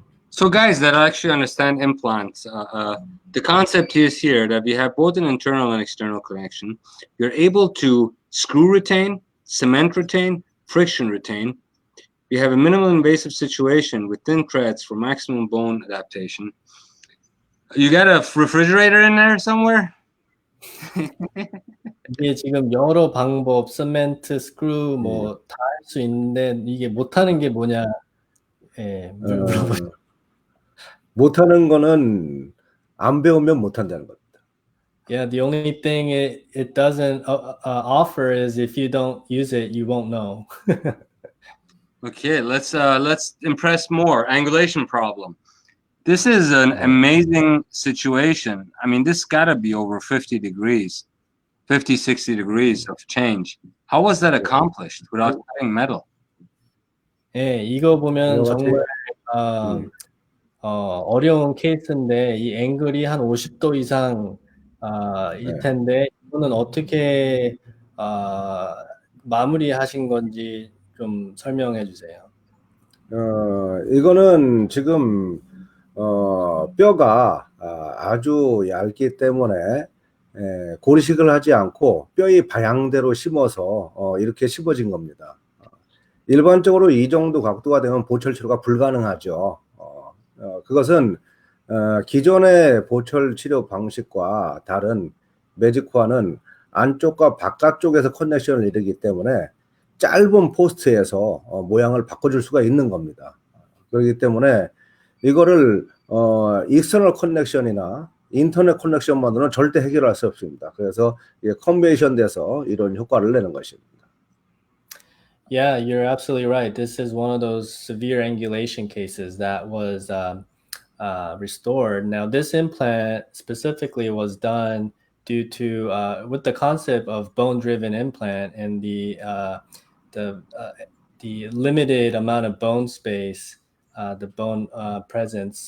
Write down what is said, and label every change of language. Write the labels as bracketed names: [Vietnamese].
[English] So guys that actually understand implants, the concept is here that we have both an internal and external connection. You're able to screw retain, cement retain, friction retain. We have a minimal invasive situation with thin threads for maximum bone adaptation. You got a refrigerator in there somewhere? [Korean] 이게 지금 여러 방법, 세멘트, 스크루 뭐 다 할 수 있는데 이게 못하는 게 뭐냐? 예, 못하는 거는 안 배우면 못한다는 겁니다. [English] Yeah, the only thing it doesn't offer is if you don't use it, you won't know. Okay, let's impress more. Angulation problem. This is an amazing situation. I mean, this gotta be over 50 degrees, 50, 60 degrees of change. How was that accomplished without cutting metal? [Korean] 예, 이거 보면 정말 어려운 케이스인데 이 앵글이 한 50도 이상 일 텐데 이거는 어떻게 마무리하신 건지 좀 설명해 주세요. 이거는 지금 뼈가 아주 얇기 때문에 고리식을 하지 않고 뼈의 방향대로 심어서 이렇게 심어진 겁니다. 일반적으로 이 정도 각도가 되면 보철 치료가 불가능하죠. 그것은 기존의 보철 치료 방식과 다른 매직코어는 안쪽과 바깥쪽에서 커넥션을 이루기 때문에 짧은 포스트에서 모양을 바꿔줄 수가 있는 겁니다. 그렇기 때문에 이거를 익스터널 커넥션이나 인터넷 커넥션만으로는 절대 해결할 수 없습니다. 그래서 컨베이션 돼서 이런 효과를 내는 것입니다. [English] Yeah, you're absolutely right. This is one of those severe angulation cases that was restored. Now, this implant specifically was done due to with the concept of bone-driven implant and the limited amount of bone space, the bone presence.